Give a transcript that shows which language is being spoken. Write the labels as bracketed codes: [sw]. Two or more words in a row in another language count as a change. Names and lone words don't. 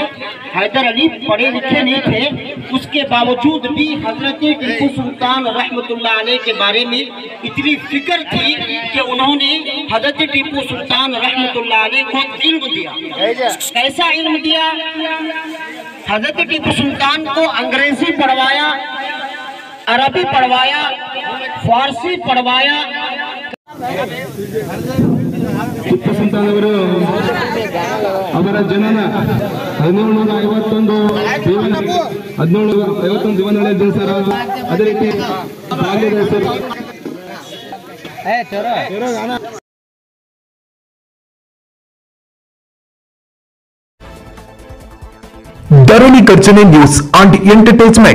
[hi] हैदर अली पढ़े लिखे नहीं थे। उसके बावजूद भी हजरत टीपू सुल्तान [ar] رحمة الله عليه [hi] के बारे में इतनी फिक्र थी कि उन्होंने हजरत टीपू सुल्तान [ar] رحمة الله عليه [hi] को इल्म दिया। कैसा इल्म दिया? हजरत टीपू सुल्तान को अंग्रेजी पढ़वाया, अरबी पढ़वाया, फारसी पढ़वाया। [kn] ಟಿಪ್ಪು ಸುಲ್ತಾನ್ ಅವರು ಅವರ ಜನನ 1751 ಜೀವನ ನಡೆದ ಸರ್. ಅದೇ ರೀತಿ ಬಾಲ್ಯದ ಹೆಸರು ಧರಣಿ ಗರ್ಜನೆ ನ್ಯೂಸ್ ಅಂಡ್ ಎಂಟರ್ಟೈನ್ಮೆಂಟ್.